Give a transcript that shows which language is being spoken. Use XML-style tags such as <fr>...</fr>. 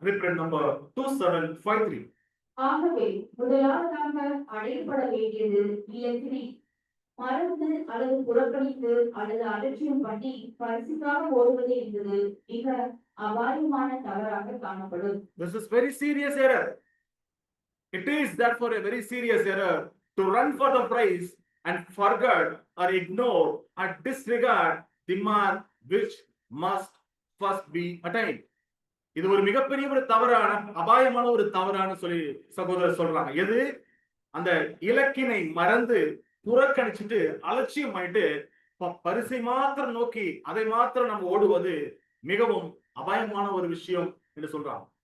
<en>Reprint number 2753.</en> <ta>ஆகவே முதலாவதாக அடையப்பட வேண்டியது இலக்கினை மறந்து அல்லது புறக்கணித்து அல்லது அலட்சியம் பண்ணி பரிசுக்காக ஓடுவது என்பது மிக அபாயமான தவறாக காணப்படும்.</ta> <en>This is very serious error. It is therefore a very serious error to run for the prize and forget or ignore or disregard the mark which must first be attained.</en> <ta>இது ஒரு மிகப்பெரிய ஒரு தவறான அபாயமான ஒரு தவறான சொல்லி சகோதரர் சொல்றாங்க. எது? அந்த இலக்கினை மறந்து புறக்கணிச்சுட்டு அலட்சியம் ஆயிட்டு பரிசை மாத்திரம் நோக்கி அதை மாத்திரம் நம்ம ஓடுவது மிகவும் அபாயமான ஒரு விஷயம் என்று சொல்றாங்க.</ta>